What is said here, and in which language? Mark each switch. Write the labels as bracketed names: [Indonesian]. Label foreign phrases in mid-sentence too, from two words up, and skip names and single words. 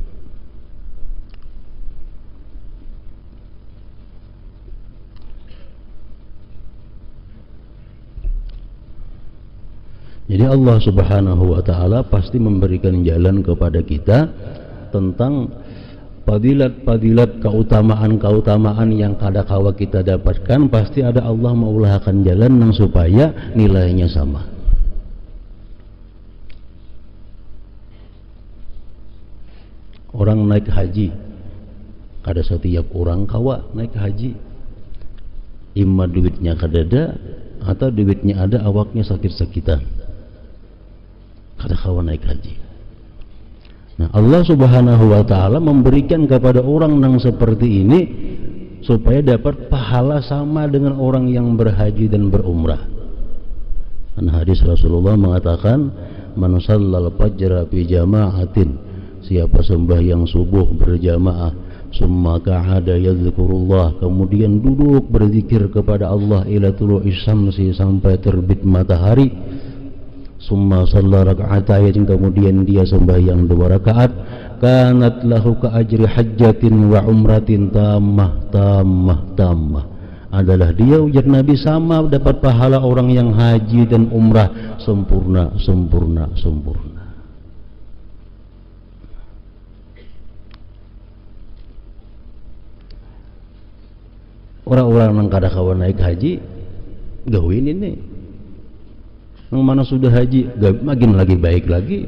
[Banjar] Jadi Allah Subhanahu wa Ta'ala pasti memberikan jalan kepada kita tentang fadilat-fadilat, keutamaan-keutamaan yang kadakawa kita dapatkan. Pasti ada Allah mengulahkan jalan yang supaya nilainya sama. Orang naik haji, kada setiap orang kawa naik haji, imma duitnya kadada atau duitnya ada awaknya sakit-sakitan, kada kawa naik haji. Nah, Allah Subhanahu wa Ta'ala memberikan kepada orang yang seperti ini supaya dapat pahala sama dengan orang yang berhaji dan berumrah. Dan hadis Rasulullah mengatakan, [Arabic] من صلى الفجر في جماعة, [Banjar] siapa sembahyang subuh berjamaah, summa [Arabic] قعد يذكر الله, [Banjar] kemudian duduk berzikir kepada Allah [Arabic] إلى طلوع الشمس, [Banjar] sampai terbit matahari, [Arabic] ثم صلى ركعتين, [Banjar] kemudian dia sembahyang 2 rakaat, [Arabic] كانت له كأجر حجة وعمرة تامة, [Banjar] adalah dia, ujar Nabi, sama dapat pahala orang yang haji dan umrah sempurna. Orang-orang yang kada kawan naik haji gawin ini, yang mana sudah haji makin lagi baik lagi.